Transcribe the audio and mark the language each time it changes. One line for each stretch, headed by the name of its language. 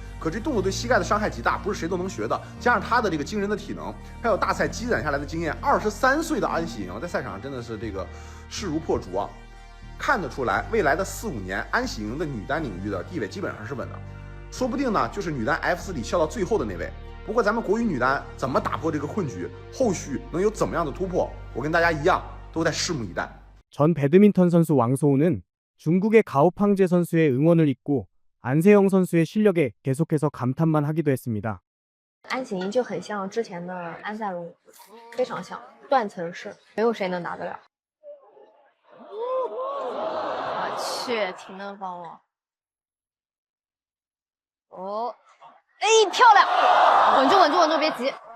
Chinese: 可这动作对膝盖的伤害极大，不是谁都能学的。加上她的这个惊人的体能，还有大赛积攒下来的经验，23岁的安喜莹在赛场上真的是这个势如破竹啊！看得出来，未来的4、5年，安喜莹的女单领域的地位基本上是稳的，说不定呢就是女单 F4里笑到最后的那位。不过咱们国羽女单怎么打破这个困局，后续能有怎么样的突破，我跟大家一样都在拭目以待。
Korean: 전 배드민턴 선수 왕소우는 중국의 가오팡제 선수의 응원을 잊고 안세영 선수의 실력에 계속해서 감탄만 하기도 했습니다.
Chinese: 安喜莹就很像之前的安赛龙，非常像，断层式，没有谁能拿得了。我去，挺能帮我。哦，哎，漂亮！稳住，稳住，稳住，别急。